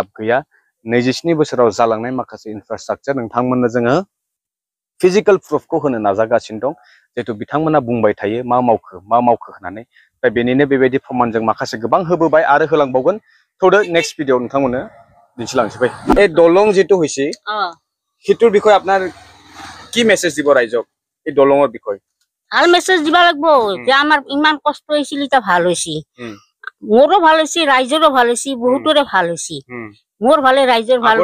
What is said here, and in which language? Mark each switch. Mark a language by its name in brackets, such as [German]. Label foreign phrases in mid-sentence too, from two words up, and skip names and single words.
[Bodo] गैया 27 बोसोराव जालांनाय माखासे इनफ्रास्ट्राक्चार नोंथांमोननो जोङो फिजिकेल प्रुफखौ होनो नाजागासिनो दं जेहेतु बिथांमोना बुंबाय थायो मा मावखो होननानै दा बेनिनो बेबायदि प्रमाणजों माखासे गोबां होबोबाय आरो होलांबावगोन थौदो [English] next video [Bodo] नोंथांमोननो दिन्थिलांसै फै [Assamese] এই দলং যেটো হৈছে হিটোৰ বিষয়ে আপোনাৰ কি মেসেজ দিব ৰাইজক এই দলঙৰ বিষয়ে ভাল মেসেজ দিবা লাগবো যে আমার ইমান কষ্ট হয়েছিল এটা ভাল হয়েছি মোরও ভাল হয়েছি রাইজেরও ভাল হয়েছি বহুতরে ভাল হয়েছি মোর ভালে রাইজের ভাল